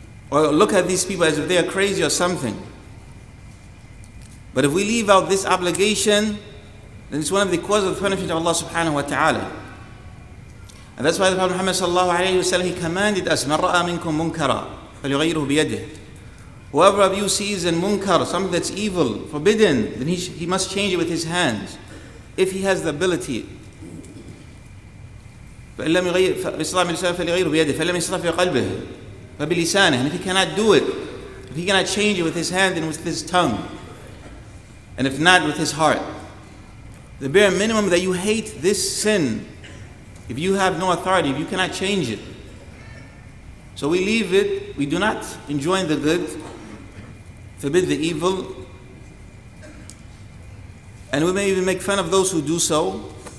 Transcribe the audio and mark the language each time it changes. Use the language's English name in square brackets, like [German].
[English] Or look at these people as if they are crazy or something. But if we leave out this obligation, then it's one of the causes of the punishment of Allah subhanahu wa ta'ala. And that's why the Prophet Muhammad sallallahu alayhi wa sallam, he commanded us, [Arabic] مَنْ رَأَى مِنْكُمْ مُنْكَرًا فَلْيُغَيِّرْهُ بِيَدِهِ. [English] Whoever of you sees in munkar, something that's evil, forbidden, then he must change it with his hands, if he has the ability. [Arabic] فَإِنْ لَمْ يَغَيِّرْ فَلْيُغَيِّرْهُ بِيَدِهِ فَإِنْ لَمْ يَسْتَطِعْ فَبِلِسَانِهِ. [English] And if he cannot do it If he cannot change it with his hand, then with his tongue. And if not, with his heart. The bare minimum that you hate this sin, if you have no authority, if you cannot change it. So we leave it, we do not enjoin the good, forbid the evil, and we may even make fun of those who do so.